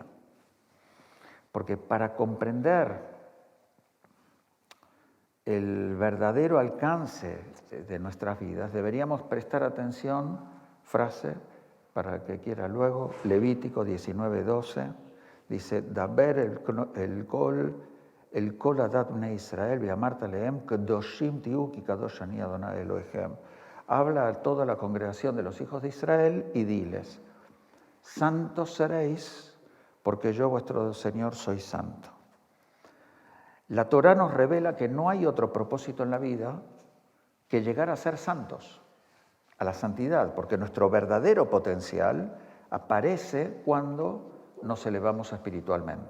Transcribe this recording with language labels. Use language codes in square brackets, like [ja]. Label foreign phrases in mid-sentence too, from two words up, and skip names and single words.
[es] Porque para comprender el verdadero alcance de nuestras vidas deberíamos prestar atención, frase, para el que quiera luego, Levítico 19:12, dice, [he] דבר אל כל עדת בני ישראל ואמרת אלהם קדשים תהיו כי קדוש אני ה' אלהיכם. [es] Habla a toda la congregación de los hijos de Israel y diles, santos seréis porque yo vuestro Señor soy santo. La Torá nos revela que no hay otro propósito en la vida que llegar a ser santos, a la santidad, porque nuestro verdadero potencial aparece cuando nos elevamos espiritualmente.